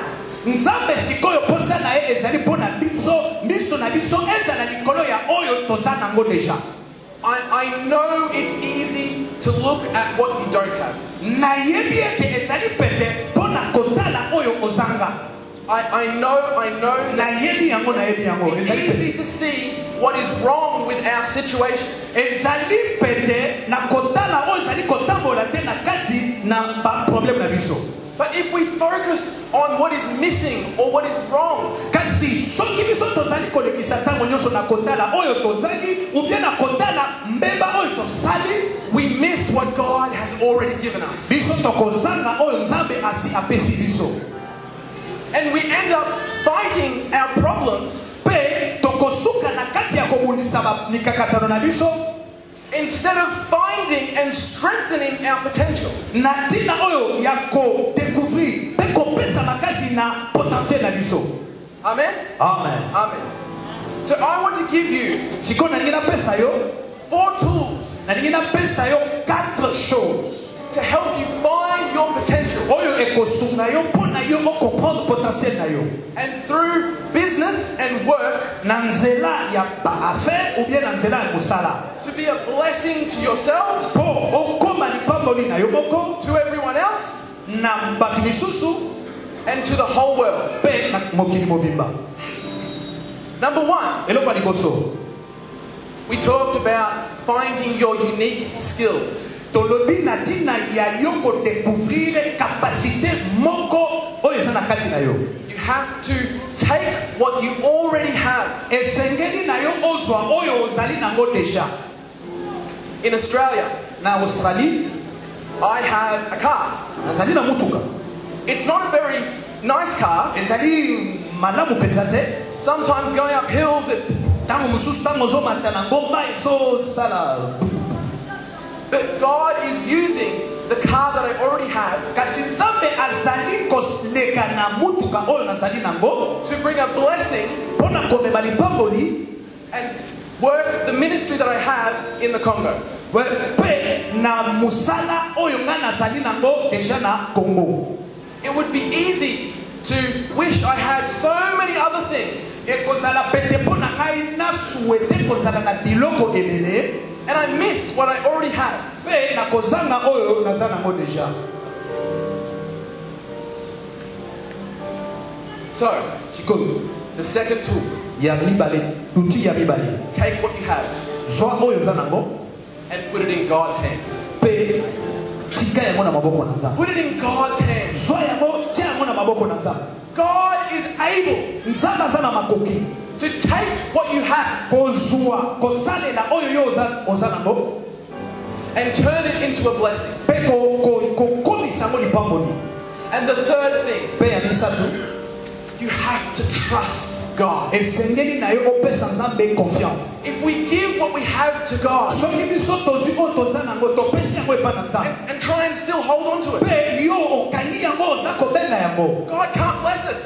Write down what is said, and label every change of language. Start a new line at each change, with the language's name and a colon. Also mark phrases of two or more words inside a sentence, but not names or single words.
Lingala: Nzambe sikoyo posa na ye ezali pona biso miso na biso ezala likolo ya oyo toza nango deja.
English: I know it's easy to look at what you don't have.
Lingala: Na yebi ete ezali pete pona kotala oyo ozanga.
English: I know
Lingala: Na
English: that
Lingala: yebi yango na yebi yango
English: it's
Lingala: ezali
English: easy
Lingala: pete.
English: to see what is wrong with our situation.
Lingala: Ezali pete na kotala oyo ezali kotambola te na kati na ba problème na biso.
English: But if we focus on what is missing or what is wrong,
Lingala: Kasi soki biso tozali kolekisa tango nyonso na kotala oyo tozali
French: ou bien
Lingala: na kotala mbeba oyo tosali,
English: we miss what God has already given us.
Lingala: biso tokozanga oyo nzambe asi apesi biso.
English: And we end up fighting our problems
Lingala: Pe tokosuka na kati ya kobundisa mikakatano na biso
English: instead of finding and strengthening our potential.
Lingala: na tina oyo ya kodécouvrir pe kopesa makasi na potentiel na biso.
English: Amen? Amen. Amen. So I want to give you
Lingala: Siko nalingi napesa yo
English: 4 tools
Lingala: nalingi napesa yo 4 choses
English: to help you find your potential.
Lingala: oyo ekosunga yo mpona yo okomprendre potentiel na yo.
English: And through business and work,
Lingala: Na nzela ya ba affaire
French: ou bien
Lingala: na nzela ya mosala
English: to be a blessing to yourselves,
Lingala: po okoma lipamboli na yo moko
English: to everyone else,
Lingala: na bato misusu
English: and to the whole world.
Lingala: pe na mokili mobimba.
English: Number 1,
Lingala: Eloko ya liboso
English: we talked about finding your unique skills.
Lingala: tolobi na tina ya yo kodécouvrir capacité moko oyo eza na kati na yo.
English: You have to take what you already have.
Lingala: Esengeli na yo ozwa oyo ozali nango deja.
English: In Australia,
Lingala: Na Australie
English: I have a car.
Lingala: nazali na mutuka,
English: It's not a very nice car.
Lingala: ezali malamu mpenza te.
English: Sometimes going up hills,
Lingala: Tango mosusu tango ozomata na ngomba ezosala.
English: but God is using the car that I already have
Lingala: Kasi nzambe azali koleka na mutuka oyo nazali nango
English: to bring a blessing
Lingala: mpona komema lipamboli
English: and work the ministry that I have in the Congo.
Lingala: pe na musala oyo nga nazali nango deja na Congo.
English: It would be easy to wish I had so many other things,
Lingala: Ekozala pete mpona ngai na souhaite kozala na biloko ebele
English: and I miss what I already have.
Lingala: pe na kozanga oyo naza nango deja.
English: So,
Lingala: Sikoyo
English: the second tool,
Lingala: ya mibale, outil ya mibale,
English: take what you have
Lingala: zwa oyo oza nango
English: and put it in God's hands.
Lingala: pe tika yango na maboko na nzambe.
English: Put it in God's hands.
Lingala: Zwa yango tia yango na maboko na nzambe.
English: God is able
Lingala: Nzambe aza na makoki
English: to take what you have and turn it into a blessing. And the third thing, you have to trust God. If we give what we have to God and try and still hold on to it, God can't bless it.